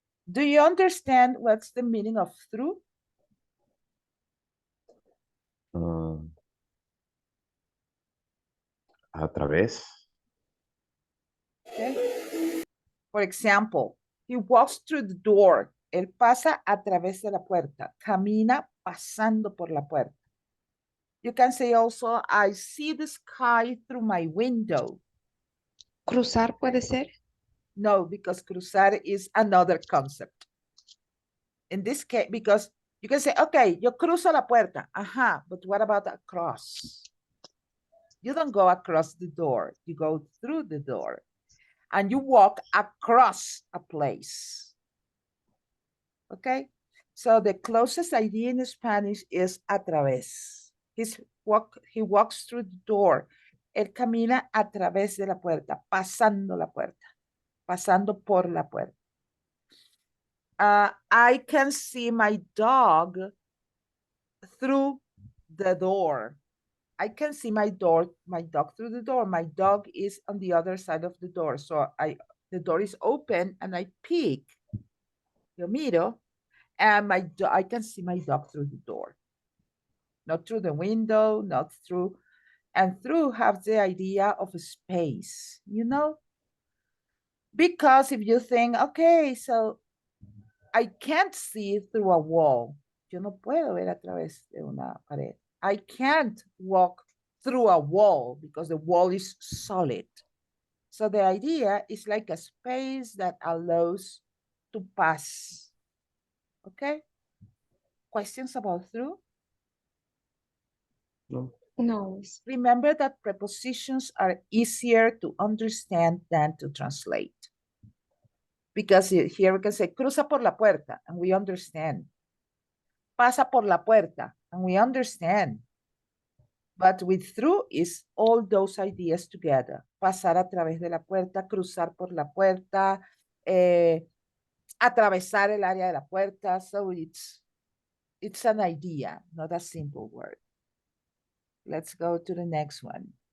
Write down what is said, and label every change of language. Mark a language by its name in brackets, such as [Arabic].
[English] Do you understand what's the meaning of through? [Spanish] A través. [English] Okay. For example, he walks through the door. [Spanish] Él pasa a través de la puerta. Camina pasando por la puerta. [English] You can say also, I see the sky through my window. [Spanish] Cruzar puede ser. [English] No, because cruzar is another concept. In this case, because you can say, okay, [Spanish] yo cruzo la puerta. [English] But what about across? You don't go across the door. You go through the door. And you walk across a place. Okay? So the closest idea in Spanish is a través. He walks through the door. Él camina a través de la puerta, pasando la puerta, pasando por la puerta. I can see my dog through the door. I can see my dog through the door. My dog is on the other side of the door. So the door is open and I peek. [Spanish] Yo miro, [English] and I can see my dog through the door. Not through the window, not through, and through have the idea of a space, you know? Because if you think, okay, so I can't see through a wall. [Spanish] Yo no puedo ver a través de una pared. [English] I can't walk through a wall because the wall is solid. So the idea is like a space that allows to pass. Okay? Questions about through? No. No. Remember that prepositions are easier to understand than to translate. Because here we can say, [Spanish] cruza por la puerta, [English] and we understand. [Spanish] Pasa por la puerta, [English] and we understand. But with through is all those ideas together. [Spanish] Pasar a través de la puerta, cruzar por la puerta, atravesar el área de la puerta. [English] So it's an idea, not a simple word. Let's go to the next one.